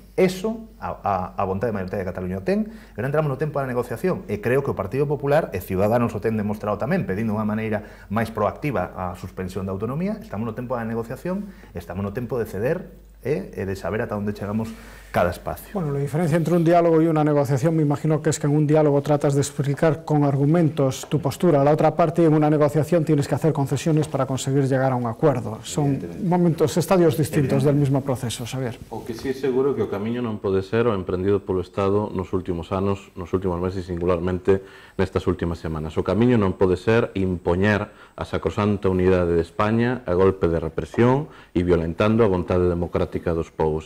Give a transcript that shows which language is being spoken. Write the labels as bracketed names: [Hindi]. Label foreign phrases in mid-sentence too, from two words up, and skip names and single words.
[Galician] Eso, a vontade de maioría de Cataluña o ten, pero entramos no tempo da negociación, e creo que o Partido Popular e Ciudadanos o ten demostrado tamén, pedindo unha maneira máis proactiva a suspensión da autonomía. Estamos no tempo da negociación, estamos no tempo de ceder e de saber ata onde chegamos cada espacio. [Spanish] Bueno, la diferencia entre un diálogo y una negociación me imagino que es que en un diálogo tratas de explicar con argumentos tu postura, a la otra parte en una negociación tienes que hacer concesiones para conseguir llegar a un acuerdo. Son momentos, estadios distintos del mismo proceso, Xavier. [Galician] O que sí é seguro que o camiño non pode ser o emprendido polo Estado nos últimos anos, nos últimos meses e singularmente nestas últimas semanas. O camiño non pode ser impoñer a sacrosanta unidade de España a golpe de represión e violentando a vontade democrática dos povos.